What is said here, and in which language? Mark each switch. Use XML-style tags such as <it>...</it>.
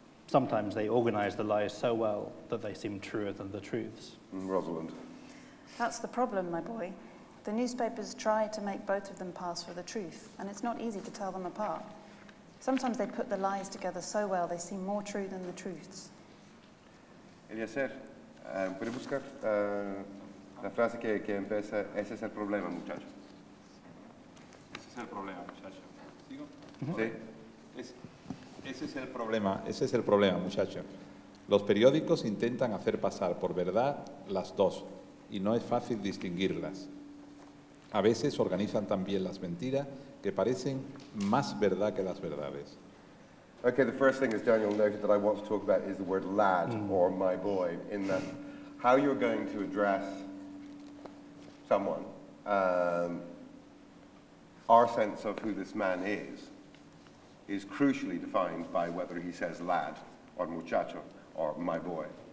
<en>Sometimes they organize the lies so well that they seem truer than the truths. Rosalind. That's the problem, my boy. The newspapers try to make both of them pass for the truth, and it's not easy to tell them apart. Sometimes they put the lies together so well they seem more true than the truths.</en> <es>Eliacer, ¿puede buscar la frase que empieza, ese es el problema, muchacho? Ese es el problema, muchacho. ¿Sigo? Sí. Ese es el problema, muchacho. Los periódicos intentan hacer pasar por verdad las dos, y no es fácil distinguirlas. A veces organizan también las mentiras que parecen más verdad que las verdades.</es> <en>Okay, the first thing, as Daniel noted, that I want to talk about is the word lad, or my boy, in that how you're going to address someone, our sense of who this man is crucially defined by whether he says lad, or muchacho, or my boy.</en>